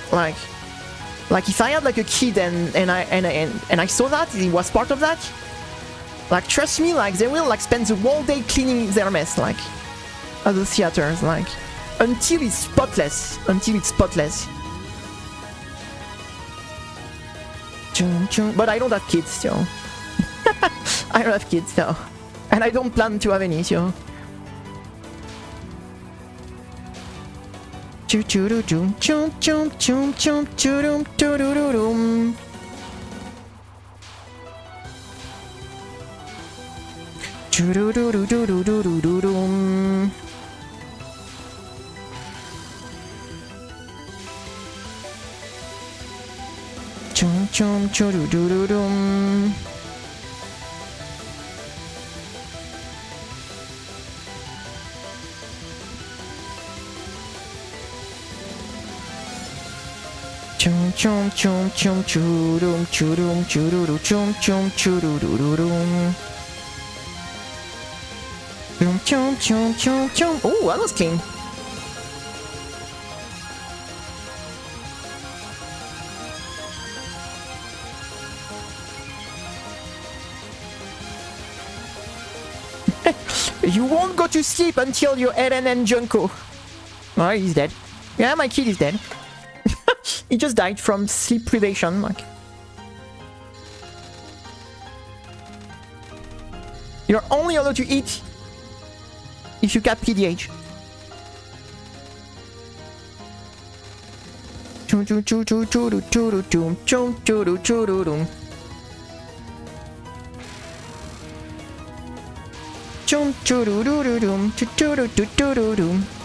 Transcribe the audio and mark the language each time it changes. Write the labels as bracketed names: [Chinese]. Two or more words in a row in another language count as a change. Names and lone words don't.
[English] Like if I had like a kid and I saw that he was part of that, like trust me, like they will like spend the whole day cleaning their mess, like at the theaters, like until it's spotless. But I don't have kids, so I don't have kids, so, and I don't plan to have any, so. Choo choo doo choo choo choo choo choo choo doo doo doo doo doo. Choo doo doo doo doo doo doo doo doo doo. Chum chum choo doo doo doo doo. Chum chum chum chum choo-dum choo-dum choo-doo-doo chum chum choo-doo-doo-doo-dum. Chum chum chum chum chum. Oh, that was clean. You won't go to sleep until you're Eren and Junko. Oh, he's dead. Yeah, my kid is dead. He just died from sleep privation, like. You're only allowed to eat if you cap PDH. Choo choo choo choo choo choo choo choo choo choo choo choo. Chum choo doo doo doo doo choo choo doo doo doo doo doo.